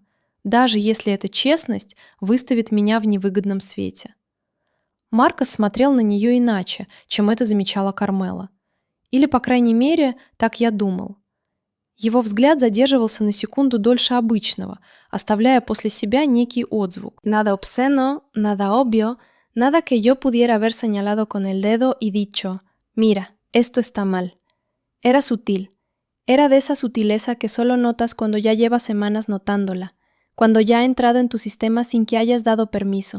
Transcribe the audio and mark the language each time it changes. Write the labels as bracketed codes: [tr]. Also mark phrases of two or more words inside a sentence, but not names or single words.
[ru] Даже если эта честность выставит меня в невыгодном свете. Маркос смотрел на нее иначе, чем это замечала Кармела. Или, по крайней мере, так я думал. Его взгляд задерживался на секунду дольше обычного, оставляя после себя некий отзвук. [es] Nada obsceno, nada obvio, nada que yo pudiera haber señalado con el dedo y dicho, mira, esto está mal. Era sutil. Era de esa sutileza que solo notas cuando ya llevas semanas notándola, cuando ya ha entrado en tu sistema sin que hayas dado permiso.